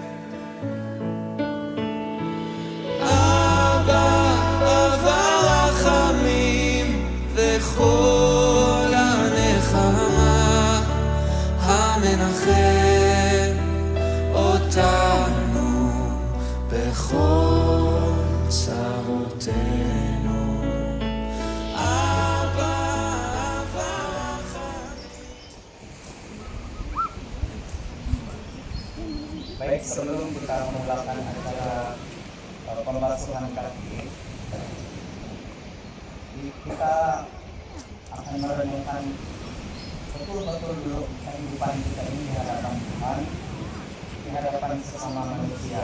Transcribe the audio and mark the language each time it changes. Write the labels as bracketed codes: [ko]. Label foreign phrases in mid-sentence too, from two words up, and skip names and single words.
[he] אבא רחמים וכל הנחמה המנחם אותנו בכל צרותינו. [ms] Baik, sebelum kita memulakan acara pembasuhan kaki, kita akan merenungkan betul-betul dulu kehidupan kita ini di hadapan Tuhan, di hadapan sesama manusia.